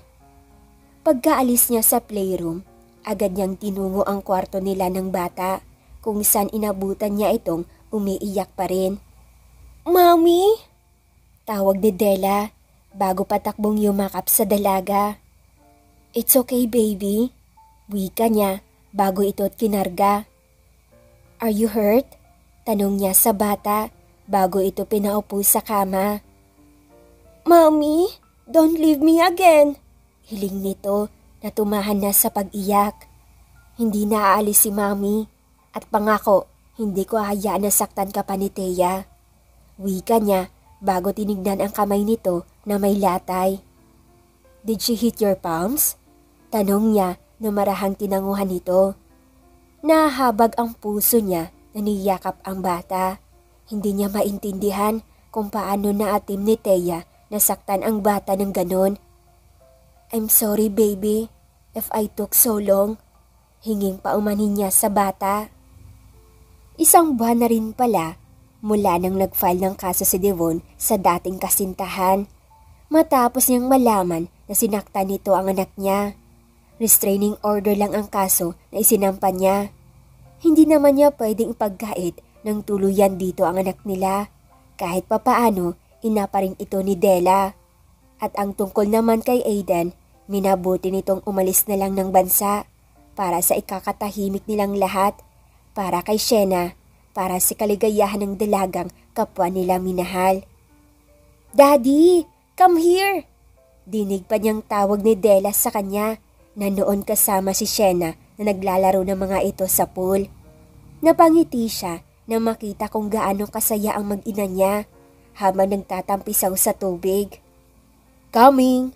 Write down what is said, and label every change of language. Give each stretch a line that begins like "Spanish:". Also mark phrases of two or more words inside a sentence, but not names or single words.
Filipino: Pagkaalis niya sa playroom, agad niyang tinungo ang kwarto nila ng bata kung saan inabutan niya itong umiiyak pa rin. Mommy? Tawag ni Della bago patakbong yumakap sa dalaga.
English: It's okay baby,
Filipino: wika niya bago ito't kinarga.
English: Are you hurt?
Filipino: Tanong niya sa bata bago ito pinaupo sa kama.
English: Mommy, don't leave me again.
Filipino: Hiling nito na tumahan na sa pag-iyak. Hindi na aalis si Mommy at pangako hindi ko hahayaan na saktan ka pa ni Thea. Wika niya bago tinignan ang kamay nito na may latay.
English: Did she hit your palms?
Filipino: Tanong niya na marahang tinanguhan nito. Nahabag ang puso niya na niyakap ang bata. Hindi niya maintindihan kung paano naatim ni Thea na saktan ang bata ng ganon.
English: I'm sorry baby, if I took so long.
Filipino: Hinging paumanin niya sa bata. Isang buwan na rin pala mula nang nag-file ng kaso si Devon sa dating kasintahan. Matapos niyang malaman na sinaktan nito ang anak niya.
English: Restraining order
Filipino: lang ang kaso na isinampa niya. Hindi naman niya pwedeng ipagkait ng tuluyan dito ang anak nila. Kahit papaano, ina pa rin ito ni Della. At ang tungkol naman kay Aiden, minabuti nitong umalis na lang ng bansa para sa ikakatahimik nilang lahat, para kay Shena, para sa kaligayahan ng dalagang kapwa nila minahal.
English: Daddy, come here!
Filipino: Dinig pa niyang tawag ni Della sa kanya na noon kasama si Shena na naglalaro ng mga ito sa pool. Napangiti siya na makita kung gaano kasaya ang mag-ina niya habang nagtatampisaw sa tubig.
English: Coming!